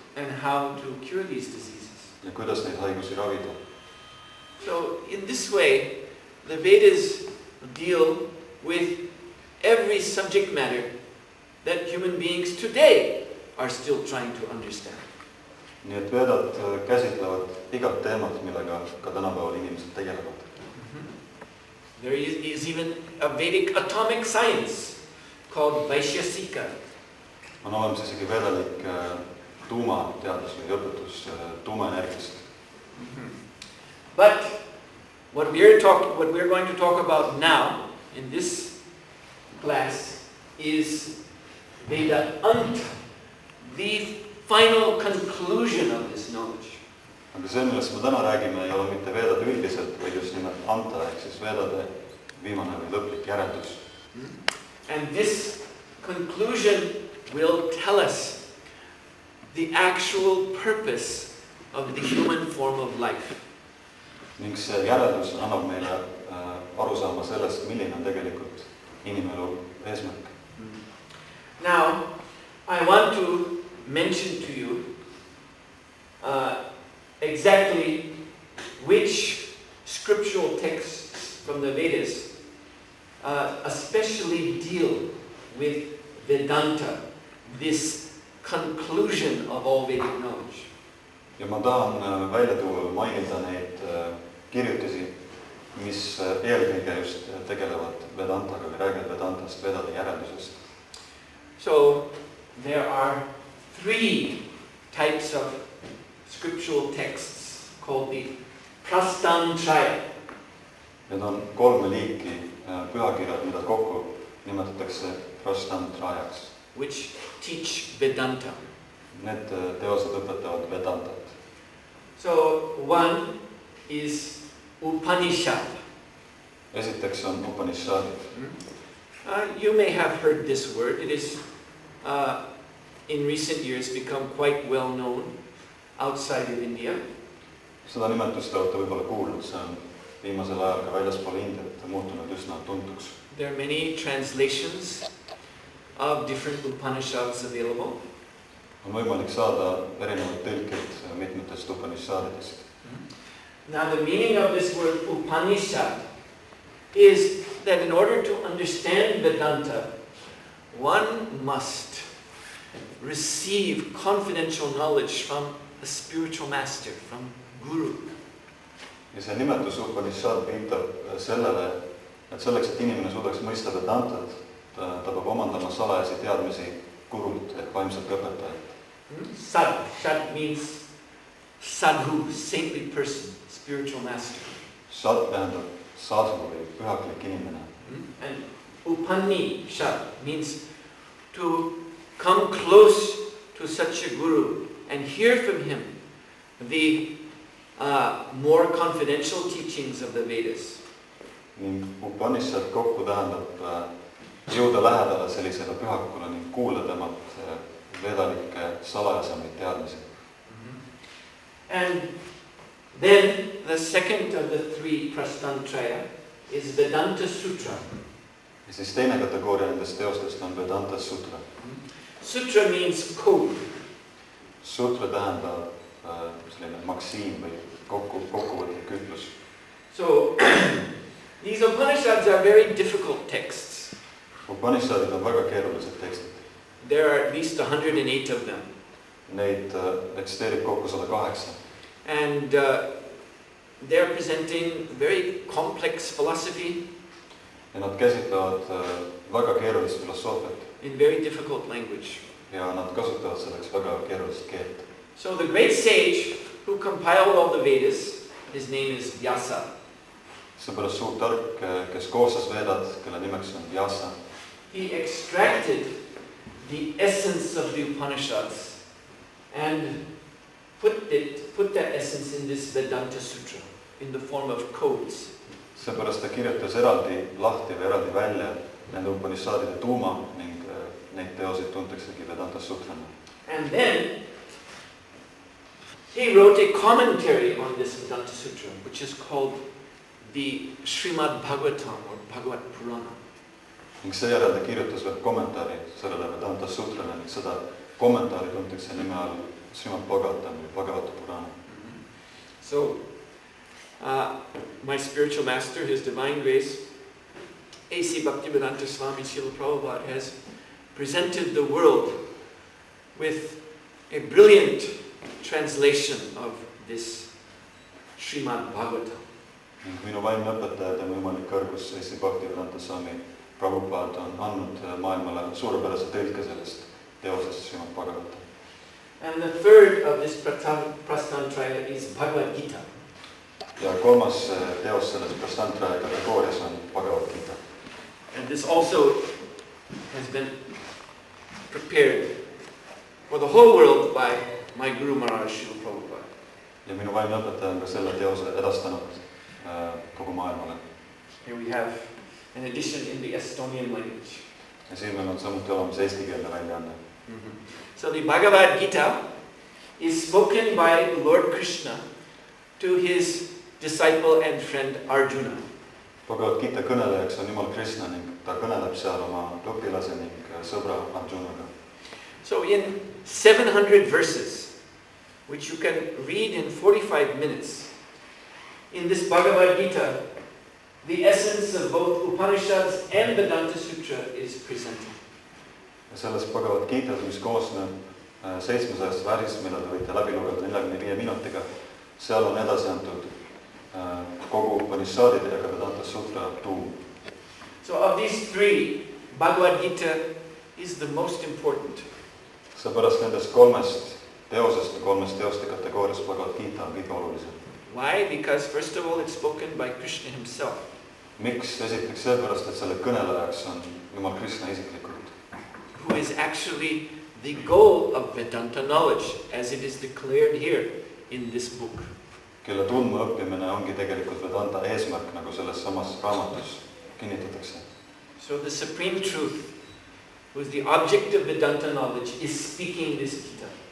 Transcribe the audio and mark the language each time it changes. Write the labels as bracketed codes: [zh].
[en] And how to cure these diseases. [et] Ja kuidas neid haigusi ravida. [en] So in this way, the Vedas deal with every subject matter that human beings today are still trying to understand. [et] Nii et Vedad käsitlevad igat teemat, millega ka tänapäeval inimesed tegelevad. [en] There is even a Vedic atomic science called Vaishesika. [et] On olemas isegi vedalik tuumateadus või õpetus tuumaenergiast. [en] But what we're going to talk about now in this class is Vedanta, the final conclusion of this knowledge. [et] Aga see, millest me täna räägime, ei ole mitte vedad üldiselt, vaid just nimelt anta, ehk siis vedade viimane või lõplik järeldus. [en] And this conclusion will tell us the actual purpose of the human form of life. [et] Ning see järeldus annab meile aru saama sellest, milline on tegelikult inimelu eesmärk. [en] Now, I want to mention to you exactly which scriptural texts from the Vedas especially deal with Vedanta, this conclusion of all Vedic knowledge. [et] Ja ma tahan välja tuua, mainida neid kirjutisi, mis eelkõige just tegelevad Vedantaga või räägivad Vedantast, Vedade järeldusest. [en] So there are 3 types of scriptural texts called the Prastamtraya. [et] Need on 3 liiki pühakirjad, mida kokku nimetatakse Prastamtrajaks. [en] Which teach Vedanta. [et] Need teosed õpetavad Vedantat. [en] So one is Upanishad. [et] Esiteks on Upanishadid. [en] You may have heard this word. It is in recent years become quite well known outside of India. [et] Seda nimetust olete võib-olla kuulnud, see on viimasel ajal ka väljaspool Indiat muutunud üsna tuntuks. [en] There are many translations of different Upanishads available. [et] On võimalik saada erinevaid tõlkeid mitmetest Upanishadidest. [en] Now the meaning of this word Upanishad is that in order to understand Vedanta, one must receive confidential knowledge from a spiritual master, from Guru. [et] Ja see nimetus Upanishad viitab sellele, et selleks, et inimene suudaks mõista Vedantat, ta peab omandama salajasi teadmisi Gurult ehk vaimselt õpetajat. [en] Shad means sadhu, saintly person, spiritual master. [et] Shad tähendab sadhu või pühaklik inimene. [en] And Upanishad means to come close to such a guru and hear from him the more confidential teachings of the Vedas. [et] Ning Upanishad kokku tähendab jõuda lähedale sellisele pühakule ning kuula temalt vedalikke salajasemaid teadmisi. [en] And then the second of the 3 Prastamtraya is Vedanta Sutra. [et] Ja siis teine kategooria nendest teostest on Vedanta Sutra. [en] Sutra means code. [et] Sutra tähendab selline maksiim või kokkuvõtlik ütlus. [en] So these Upanishads are very difficult texts. [et] Upanishadid on väga keerulised tekstid. [en] There are at least 108 of them. [et] Neid eksisteerib kokku 108. [en] And they're presenting very complex philosophy. [et] Ja nad käsitlevad väga keerulist filosoofiat. [en] In very difficult language. [et] Ja nad kasutavad selleks väga keerulist keelt. [en] So the great sage who compiled all the Vedas, his name is Vyasa. [et] Seepärast suur tark, kes koostas Vedad, kelle nimeks on Vyasa. [en] He extracted the essence of the Upanishads and put that essence in this Vedanta Sutra in the form of codes. [et] Seepärast ta kirjutas eraldi lahti või eraldi välja nende Upanishadide tuuma ning neid teoseid tuntaksegi Vedanta Sutrana. [en] And then he wrote a commentary on this Vedanta Sutra, which is called the Srimad Bhagavatam or Bhagavad Purana. [et] Ning seejärel ta kirjutas veel kommentaari sellele Vedanta Sutrale ning seda kommentaari tuntakse nime all Srimad Bhagavatam või Bhagavata Purana. [en] So, my spiritual master, His Divine Grace, A.C. Bhaktivedanta Swami Srila Prabhupada has presented the world with a brilliant translation of this Srimad Bhagavatam. [et] Minu vaimne õpetaja, tema võimalik kõrgus, A.C. Bhaktivedanta Swami Prabhupada on andnud maailmale suurepärase tõlke sellest teosest Srimad Bhagavatam. [en] And the third of this Prastamtraya is Bhagavad Gita. [et] Ja kolmas teos selles Prastamtraya kategoorias on Bhagavad Gita. [en] And this also has been prepared for the whole world by my Guru Maharaj Srila Prabhupada. [et] Ja minu vaimne õpetaja on ka selle teose edastanud kogu maailmale. [en] Here we have an edition in the Estonian language. [et] Ja siin meil on samuti olemas eestikeelne väljaanne. [en] So the Bhagavad Gita is spoken by Lord Krishna to his disciple and friend Arjuna. [et] Bhagavad Gita kõnelejaks on Jumal Krishna ning ta kõneleb seal oma õpilase ning sõbra Arjunaga. [en] So in 700 verses, which you can read in 45 minutes, in this Bhagavad Gita, the essence of both Upanishads and Vedanta Sutra is presented. [et] Selles Bhagavad Gitas, mis koosneb 700 värsist, mida te võite läbi lugeda 45 minutiga, seal on edasi antud kogu Upanishadide ja ka Vedanta Sutra tuum. [en] So of these three, Bhagavad Gita is the most important. [et] Seepärast nendest kolmest teoste kategooriast Bhagavad Gita on kõige olulisem. [en] Why? Because first of all, it's spoken by Krishna himself. [et] Miks? Esiteks seepärast, et selle kõnelejaks on Jumal Krishna isiklikult. [en] Who is actually the goal of Vedanta knowledge, as it is declared here in this book. [et] Kelle tundma õppimine ongi tegelikult Vedanta eesmärk, nagu selles samas raamatus kinnitatakse. [en] So the supreme truth, who is the object of Vedanta knowledge, is speaking this Gita.